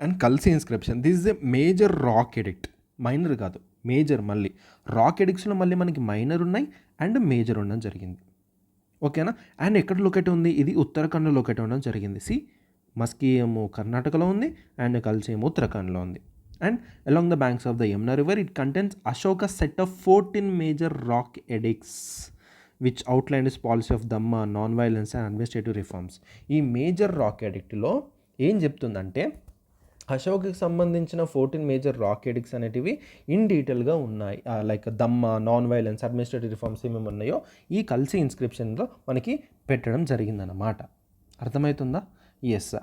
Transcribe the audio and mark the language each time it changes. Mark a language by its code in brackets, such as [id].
[en] and Kalsi inscription, this is a major rock edict, [te] minor కాదు major. మళ్ళీ rock ఎడిక్ట్స్లో మళ్ళీ మనకి మైనర్ ఉన్నాయి అండ్ మేజర్ ఉండడం జరిగింది. ఓకేనా? అండ్ ఎక్కడ లొకేట్ ఉంది? ఇది ఉత్తరాఖండ్లో లొకేట్ ఉండడం జరిగింది. మస్కీ ఏమో కర్ణాటకలో ఉంది అండ్ కల్సీ ఏమో ఉత్తరాఖండ్లో ఉంది. [en] And along the banks of the Yamuna river, it contains Ashoka's set of 14 major rock edicts, which outlined his policy of Dhamma, non-violence and administrative reforms. [te] ఈ మేజర్ రాక్ ఎడిక్ట్లో ఏం చెప్తుందంటే, అశోక్కి సంబంధించిన 14 మేజర్ రాక్ ఎడిక్ట్స్ అనేటివి in డీటెయిల్గా ఉన్నాయి. [en] like Dhamma, non violence, administrative reforms [te] ఏమేమి ఉన్నాయో ఈ కల్సీ ఇన్స్క్రిప్షన్లో మనకి పెట్టడం జరిగిందన్నమాట. అర్థమవుతుందా? ఎస్.